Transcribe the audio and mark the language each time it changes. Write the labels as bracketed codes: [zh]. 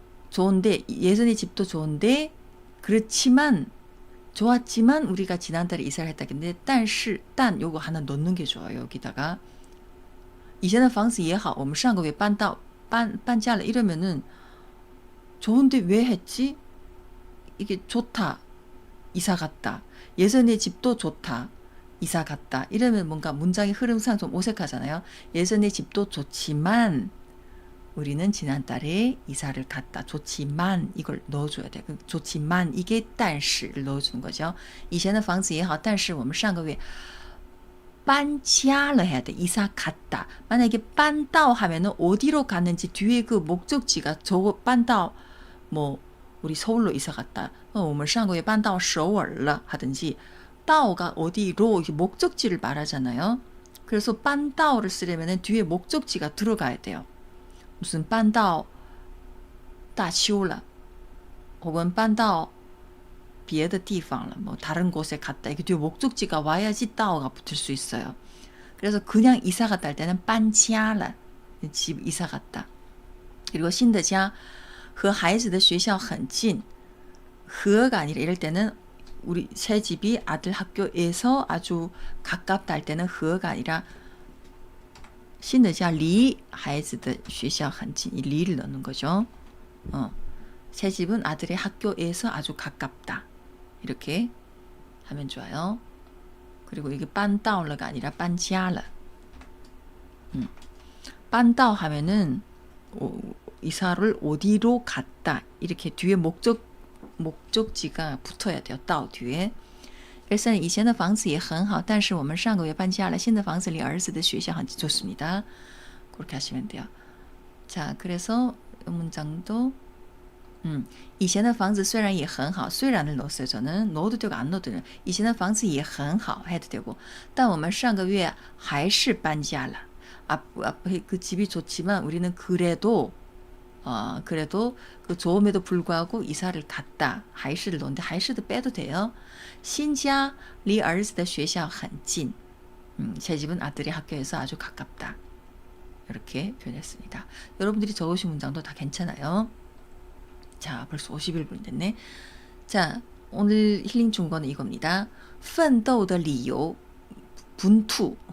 [ko] 좋은데 예전의 집도 좋은데 그렇지만 좋았지만 우리가 지난달에 이사를 했다 근데 但是 단 요거 하나 넣는 게 좋아요. 여기다가 [zh] 以前的房子也好我们上个月搬家了 [ko] 이러면은 좋은데 왜 했지? 이게 좋다. 이사 갔다. 예전의 집도 좋다. 이사 갔다. 이러면 뭔가 문장의 흐름상 좀 어색하잖아요. 예전의 집도 좋지만 우리는 지난달에 이사를 갔다. 좋지만 이걸 넣어줘야 돼. 좋지만 이게 但是를 넣어주는 거죠. [zh] 以前的房子也好但是我们上个月搬家了 [ko] 해야 돼. 이사 갔다. 만약에 搬到 하면은 어디로 갔는지 뒤에 그 목적지가 저거 搬到 뭐 우리 서울로 이사 갔다. [zh] 我们上个月搬到首尔了 [ko] 하든지 到가 어디로 목적지를 말하잖아요. 그래서 搬到를 쓰려면 뒤에 목적지가 들어가야 돼요. 무슨 [zh] 搬到大邱了 [ko] 혹은 [zh] 搬到别的地方了 [ko] 뭐 다른 곳에 갔다. 이게 뒤에 목적지가 와야지 到가 붙을 수 있어요. 그래서 그냥 이사 갔다 할 때는 [zh] 搬家了 [ko] 집 이사 갔다. 그리고 [zh] 新的家和孩子的学校很近 [ko] 和가 아니라 이럴 때는 우리 새 집이 아들 학교에서 아주 가깝다 할 때는 和가 아니라 [zh] 新的家离孩子的学校很近 [ko] 이 리를 넣는 거죠. 새 집은 아들의 학교에서 아주 가깝다. 이렇게 하면 좋아요. 그리고 이게 搬到了가 아니라 搬家了. 搬到 하면은 이사를 어디로 갔다. 이렇게 뒤에 목적지가 붙어야 돼요. 到 뒤에. [zh] 그래서 以前的房子也很好但是我们上个月搬家了新的房子离儿子的学校很近 [ko] 좋습니다. 그렇게 하시면 돼요. 자, 그래서 이 문장도 [zh] 以前的房子虽然也很好 [ko] 虽然을 넣었어요. 저는 넣어도 되고 안 넣어도 돼요. [zh] 以前的房子也很好 [ko] 해도 되고 [zh] 但我们上个月还是搬家了 [ko] 앞에 그 집이 좋지만 우리는 그래도 그 좋음에도 불구하고 이사를 갔다. 还是를 넣는데 还是도 빼도 돼요. [zh] 新家离儿子的学校很近. [ko] 제 집은 아들의 학교에서 아주 가깝다. 이렇게 표현했습니다. 여러분들이 적으신 문장도 다 괜찮아요. 자, 벌써 51분 됐네. 자, 오늘 힐링 준 거는 이겁니다. [zh] 奋斗的理由 [ko] 분투.